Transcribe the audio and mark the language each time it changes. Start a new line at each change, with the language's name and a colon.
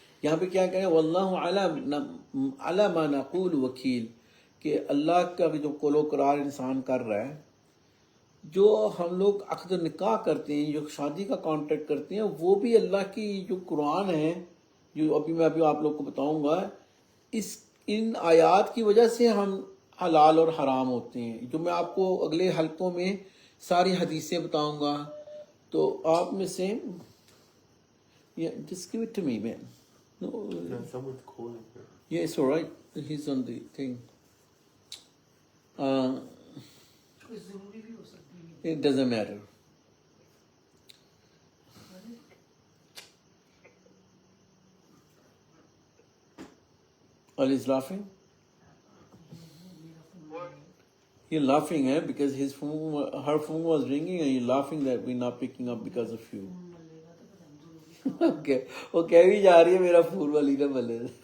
Urdu: یہاں پہ کیا کہیں
Arabic: واللہ علی ما نقول وکیل
Urdu: کہ اللہ کا جو قول و قرار انسان کر رہا ہے جو ہم لوگ عقد نکاح کرتے ہیں جو شادی کا کانٹریکٹ کرتے ہیں وہ بھی اللہ کی جو قرآن ہے جو میں ابھی آپ لوگ کو بتاؤں گا ان آیات کی وجہ سے ہم حلال اور حرام ہوتے ہیں جو میں آپ کو اگلے حلقوں میں ساری حدیثیں بتاؤں گا. تو آپ میں سے
English: just give it to me man. No, someone's calling her. yeah, it's all right. He's on the thing.
Urdu: کوئی ضروری بھی ہو سکتی ہے.
English: It doesn't matter. Ali's laughing? You're laughing, eh? Because her phone was ringing and you're laughing that we're not picking up because of you. Okay.
Urdu: وہ کہہ بھی جا رہی ہے میرا پھول والی نہ بلے.